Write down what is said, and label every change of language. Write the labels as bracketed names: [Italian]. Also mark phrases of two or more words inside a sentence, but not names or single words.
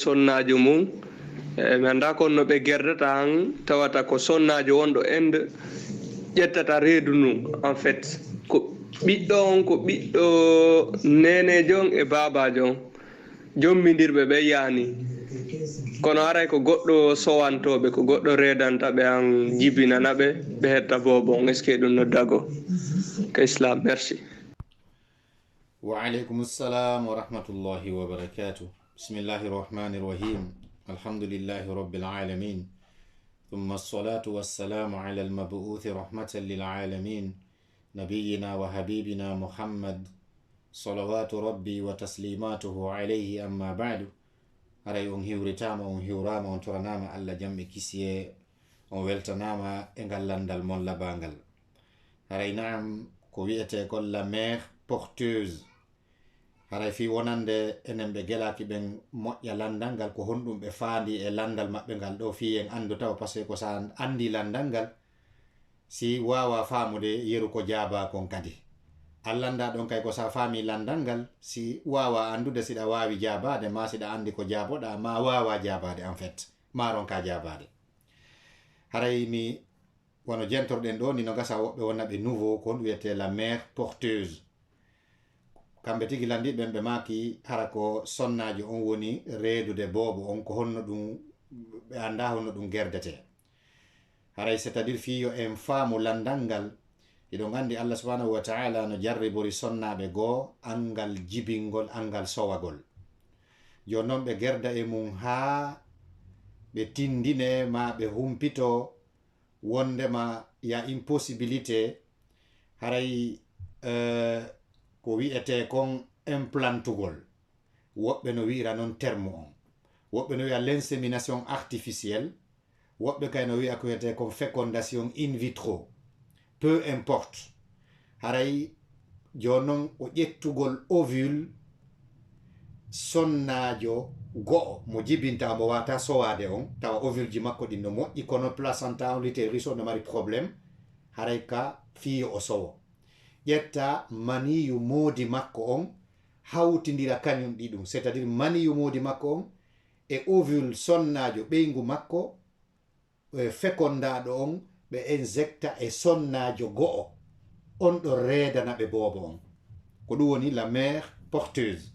[Fula] sonnajo mum mi anda kon no ɓe gerdata han tawata ko sonnajo wonɗo inde ƴettata reedu ndu [French] en fait [Fula] ko ɓiɗɗo on ko ɓiɗɗo nenejo on e babajo on jommidirɓe ɓe yaani kono aray ko goɗɗo sowantoɓe ko goɗɗo redantaɓe an jibinanaɓe ɓe hetta bobon [French] est ce que [Fula] ɗum no dago ka islam merci. [Arabic] وعليكم السلام ورحمة الله وبركاته. بسم الله الرحمن الرحيم. الحمد لله رب العالمين. ثم الصلاة والسلام على المبعوث رحمة للعالمين. نبينا وحبيبنا محمد صلوات ربي وتسليماته عليه أما بعد. [Fula] Aray on hiwritama on hiwrama on toranama Allah jamɓe kisiye on weltanama e ngal landal mon labangal. Aray naam ko wi'ete kon [French] la mère porteuse. [Fula] Haray fi wonande enen ɓe gelaki ɓen moƴƴa landal ngal ko honɗum ɓe faandi e landal maɓɓe ngal ɗo fi en andu taw [French] par ce que [Fula] ko sa andi landal ngal si wawa famude yeru ko jaaba kon kadi allanda ɗon kay ko sa faami landal ngal si wawa andude siɗa wawi jabade ma siɗa andi ko jaboɗa ma wawa jabade [French] en fait [Fula] maron ka jabade. Haray mi wono jentorɗen ɗo ni no gasa woɓɓe wonna ɓe nouveau kon wiyete [French] la mère porteuse. [Fula] Kamɓe tigi landiɓen ɓe maki hara ko sonnajo on woni reedude boobo on ko honno ɗum ɓe anda honno ɗum gerdete. Haray [French] c'est à dire [Fula] fiyo en faamu landal ngal iɗon andi [Arabic] الله سبحانه وتعالى [Fula] no jarribori sonnaɓe goo angal jibingol angal sowagol. Joni noon ɓe gerda e mum haa ɓe tindine ma ɓe humpito wondema ya impossibilité haray ko wi'ete kon implantugol woɓɓe no wi'ira noon terme on woɓɓe no wi'a [French] l'insémination artificielle [Fula] woɓɓe kay no wi'a ko wiyete kon [French] fécondation in vitro peu importe. [Fula] Haray joni noon o ƴettugol ovule sonnajo go'o mo jibinta mo wata sowade on tawa ovule ji makko ɗin no moƴƴi kono placenta on l'utérus no mari probléme haray ka fiyo o sowo ƴetta maniyu moodi makko on hawtidira kañum ɗiɗum [French] c'est à dire [Fula] maniyu moodi makko on e ovule sonnajo ɓeygu makko fécondaɗo on ɓe injecta e sonnajo go'o on ɗo reedana ɓe boobo on ko ɗum woni [French] la mère porteuse.